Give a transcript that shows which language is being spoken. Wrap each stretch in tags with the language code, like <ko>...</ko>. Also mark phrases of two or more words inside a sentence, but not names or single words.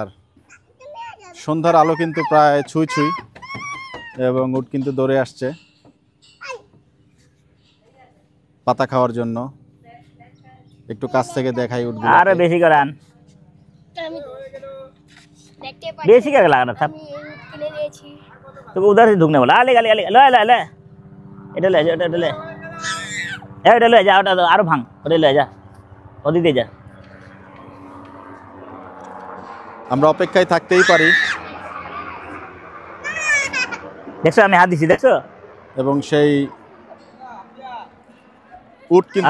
<bn>সন্ধ্যার আলো কিন্তু প্রায় ছুঁই ছুঁই এবং উট কিন্তু দৌড়ে আসছে পাতা খাওয়ার জন্য। একটু কাছ থেকে দেখাই উটগুলো। আরো বেশি করে আন, আমি দেখতে পাচ্ছি বেশি করে লাগানো থাক। আমি এই কিনে নিয়েছি। তোকে</bn> <hi>उधर से घुसने</hi> <bn>বলা আলে গালি লে লে লে এটা লে এটা লে এটা লে যা, ওটা আরো ভাঙ, ওটা লে যা, ওদিক দিয়ে যা। আমরা অপেক্ষায় থাকতেই পারি। দেখছো আমি হাত দিছি, দেখছো? এবং সেই উট কিন্তু</bn>